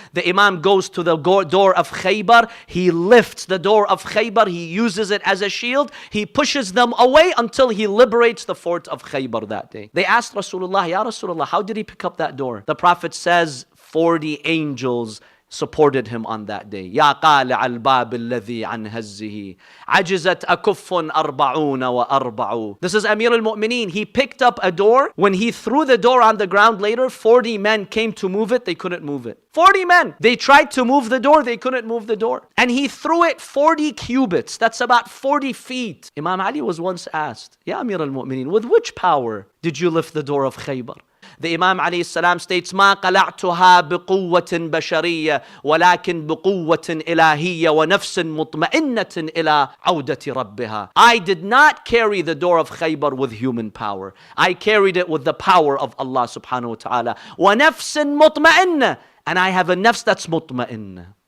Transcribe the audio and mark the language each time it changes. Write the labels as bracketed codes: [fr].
[en] The Imam goes to the door of Khaybar. He lifts the door of Khaybar. He uses it as a shield. He pushes them away until he liberates the fort of Khaybar that day. They asked Rasulullah, Ya Rasulullah, how did he pick up that door? The Prophet says, 40 angels supported him on that day. [ar] يا قالع الباب الذي عن هزه عجزت أكف 40 وأربع. [en] This is Amir al-Mu'mineen. He picked up a door. When he threw the door on the ground later, 40 men came to move it. They couldn't move it. 40 men. They tried to move the door. They couldn't move the door. And he threw it 40 cubits. That's about 40 feet. Imam Ali was once asked, Ya Amir al-Mu'mineen, with which power did you lift the door of Khaybar? The Imam alayhi salam states, [ar] ما قلعتها بقوة بشرية ولكن بقوة إلهية ونفس مطمئنة إلى عودة ربها. [en] I did not carry the door of Khaybar with human power. I carried it with the power of Allah subhanahu wa ta'ala. [ar] ونفس مطمئنة. [en] And I have a nafs that's mutma'inna.